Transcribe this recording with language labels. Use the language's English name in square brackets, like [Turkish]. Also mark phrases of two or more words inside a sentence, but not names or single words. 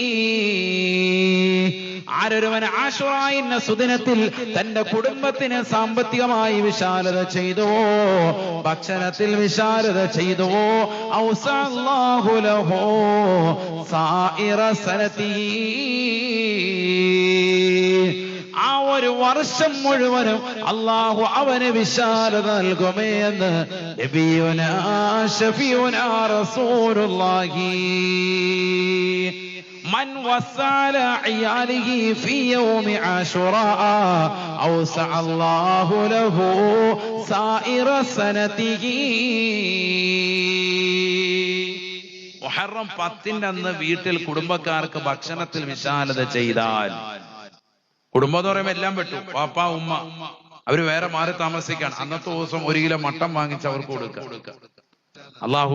[Malayalam] ആരൊരുവൻ ആശുറാഇന്റെ സുദിനത്തിൽ തന്റെ കുടുംബത്തിന് സാമ്പത്തികമായി വിശാലത ചെയ്തുവോ, ഭക്ഷണത്തിൽ വിശാലത ചെയ്തുവോ, [Arabic] أوسع الله له سائر سنته, [Malayalam] ആ ഒരു വർഷം മുഴുവനും അല്ലാഹു അവന് വിശാലത നൽകുമേ എന്ന് [Arabic] نبينا شفيعنا رسول الله. من وسع عياله في يوم عاشوراء أوسع الله له سائر سنته. [Malayalam] മുഹറം 10ന്റെ അന്ന് വീട്ടിൽ കുടുംബക്കാർക്ക് ഭക്ഷണത്തിൽ വിശാലത ചെയ്താൽ, കുടുംബം എന്ന് പറയുമ്പോൾ എല്ലാം പെട്ടു, പാപ്പ ഉമ്മ, അവര് വേറെ മാറി താമസിക്കാൻ, അന്നത്തെ ദിവസം 1 കിലോ മട്ടൻ വാങ്ങിച്ച് അവർക്ക് കൊടുക്കുക.